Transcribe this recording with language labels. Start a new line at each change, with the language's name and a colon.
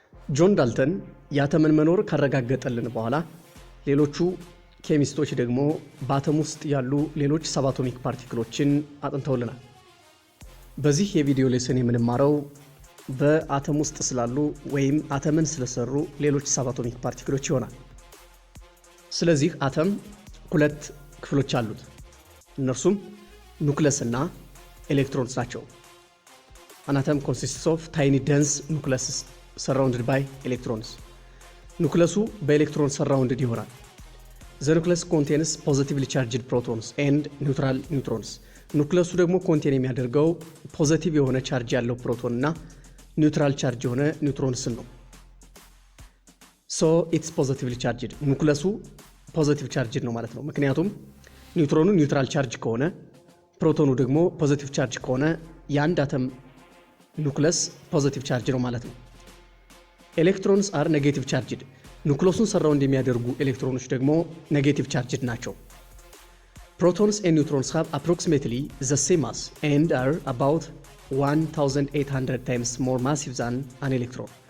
Amharic: ጆን ዳልተን የአተምን መኖር ካረጋገጠልን በኋላ ሌሎቹ ኬሚስቶች ደግሞ በአተም ውስጥ ያሉ ሌሎች ሰባቶሚክ ፓርቲክሎችን አጥንተውልናል። በዚህ የቪዲዮ ሌሰን የምንማረው በአተም ውስጥ ስላሉ ወይም አተምን ስለሰሩ ሌሎች ሰባቶሚክ ፓርቲክሎች ይሆናል። ስለዚህ አተም ሁለት ክፍሎች አሉት። እነርሱም ኑክለስ እና ኤሌክትሮንስ ናቸው።
English: An atom consists of tiny dense nucleus surrounded by electrons.
Amharic: ኑክለሱ በኤሌክትሮን
English: surrounded
Amharic: ይሆናል።
English: The nucleus contains positively charged protons and neutral neutrons.
Amharic: ኑክለሱ ደግሞ ኮንቴን የሚያደርገው ፖዚቲቭ የሆነ ቻርጅ ያለው ፕሮቶን እና ኒውትራል ቻርጅ የሆነ ኒውትሮንስን ነው።
English: So it's positively charged.
Amharic: ኑክለሱ ፖዚቲቭ ቻርጅድ ነው ማለት ነው። ምክንያቱም ኒውትሮኑ ኒውትራል ቻርጅ ከሆነ ፕሮቶኑ ደግሞ ፖዚቲቭ ቻርጅ ከሆነ የአንድ አተም ኑክለስ ፖዚቲቭ ቻርጅ ነው ማለት ነው።
English: ኤሌክትሮንስ አር ኔጌቲቭ ቻርጅድ።
Amharic: ኑክለሱን ሰራውንድ የሚያደርጉ ኤሌክትሮኖች ደግሞ ኔጌቲቭ ቻርጅድ ናቸው።
English: Protons and neutrons have approximately the same mass and are about 1800 times more massive than an electron.